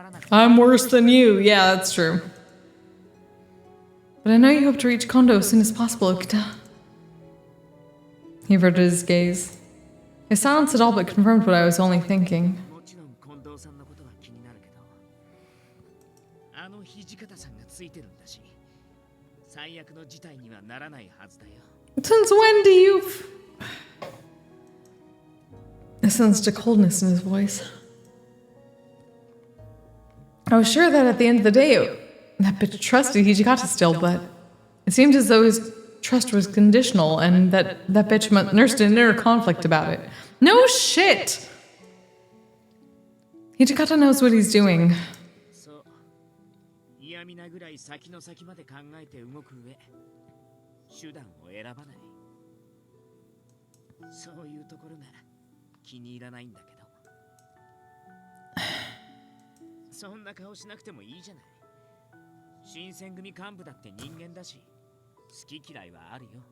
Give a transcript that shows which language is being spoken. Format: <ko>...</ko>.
<en>I'm worse than you. Yeah, that's true. But I know you hope to reach Kondo as soon as possible, Okita. He averted his gaze. His silence had all but confirmed what I was only thinking.</en> <ja>もちろん近藤さんのことは気になるけど、あの土方さんがついてるんだし、最悪の事態にはならないはずだよ。</ja> <en>Since when do you... I sensed a coldness in his voice. I was sure that at the end of the day, that bitch trusted Hijikata still, but it seemed as though his trust was conditional and that that bitch nursed an inner conflict about it. No shit! Hijikata knows what he's doing.</en> <ja>そう。嫌味なぐらい先の先まで考えて動く上、手段を選ばない。そういうところが気に入らないんだけど。そんな顔しなくてもいいじゃない。新選組幹部だって人間だし、好き嫌いはあるよ。</ja>